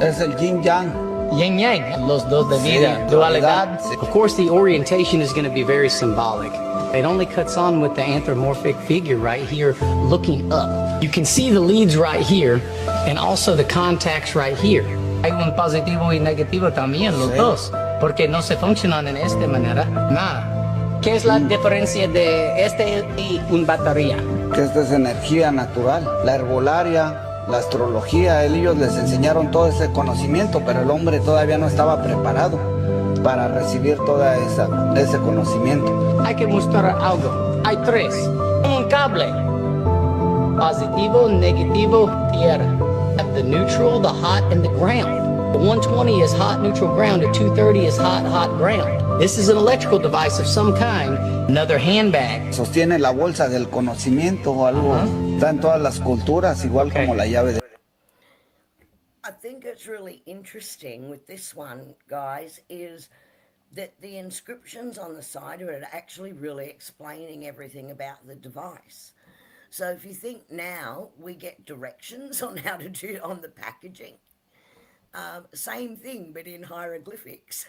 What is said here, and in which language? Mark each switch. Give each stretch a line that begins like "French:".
Spanish: Es el yin yang. Yin yang, los dos de vida. Dualidad.
English: Of course, the orientation is going to be very symbolic. It only cuts on with the anthropomorphic figure right here looking up. You can see the leads right here and also the contacts right here.
Spanish: Hay un positivo y negativo también, los dos, porque no se funcionan en esta manera. Nada. ¿Qué es la diferencia de este y una batería? Que esta es energía natural. La herbolaria, la astrología, ellos les enseñaron todo ese conocimiento, pero el hombre todavía no estaba preparado para recibir toda ese conocimiento. Hay que mostrar algo. Hay 3. Un cable. Positivo, negativo, tierra.
English: The neutral, the hot, and the ground. The 120 is hot, neutral, ground. The 230 is hot, hot, ground. This is an electrical device of some kind. Another handbag.
Spanish: Sostiene la bolsa del conocimiento o algo. Está en todas las culturas, igual como la llave de...
English: I think it's really interesting with this one, guys, is that the inscriptions on the side of it are actually really explaining everything about the device. So if you think now we get directions on how to do it on the packaging, same thing, but in hieroglyphics.